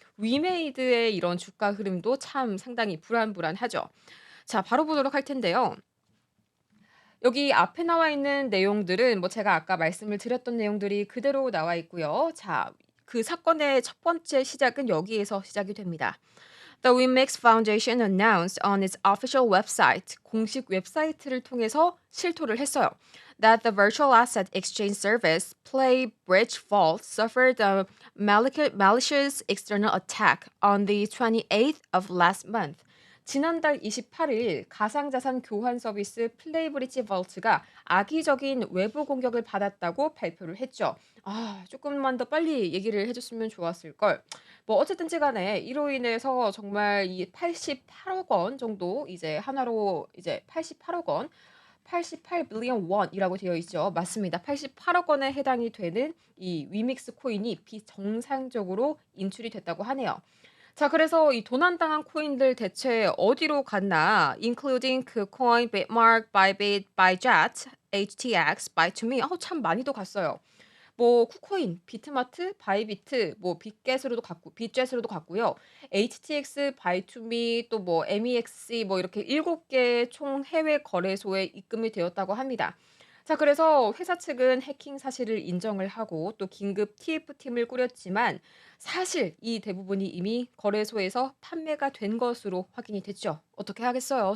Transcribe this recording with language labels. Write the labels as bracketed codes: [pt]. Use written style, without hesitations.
[ko] 위메이드의 이런 주가 흐름도 참 상당히 불안불안하죠. 자, 바로 보도록 할 텐데요. 여기 앞에 나와 있는 내용들은 뭐 제가 아까 말씀을 드렸던 내용들이 그대로 나와 있고요. 자, 그 사건의 첫 번째 시작은 여기에서 시작이 됩니다. [en] The Winmix Foundation announced on its official website, [ko] 공식 웹사이트를 통해서 실토를 했어요. [en] That the virtual asset exchange service PlayBridge Vault suffered a malicious external attack on the 28th of last month. [ko] 지난달 28일 가상자산 교환 서비스 플레이브리지 볼트가 악의적인 외부 공격을 받았다고 발표를 했죠. 아, 조금만 더 빨리 얘기를 해줬으면 좋았을 걸. 뭐 어쨌든지 간에 이로 인해서 정말 이 88억 원 정도 이제 하나로 이제 88억 원, 88 빌리언 원이라고 되어 있죠. 맞습니다. 88억 원에 해당이 되는 이 위믹스 코인이 비정상적으로 인출이 됐다고 하네요. 자, 그래서 이 도난당한 코인들 대체 어디로 갔나? [en] including KuCoin, Bitmark, Bybit, Byjet, HTX, Buy2Me. [ko] 참 많이도 갔어요. 뭐 쿠코인, 비트마트, 바이비트, 뭐 빗겟으로도 갔고 빗젯으로도 갔고요. HTX, 바이투미 또 뭐 MEXC 뭐 이렇게 7개 총 해외 거래소에 입금이 되었다고 합니다. 자, 그래서 회사 측은 해킹 사실을 인정을 하고 또 긴급 TF팀을 꾸렸지만 사실 이 대부분이 이미 거래소에서 판매가 된 것으로 확인이 됐죠. 어떻게 하겠어요?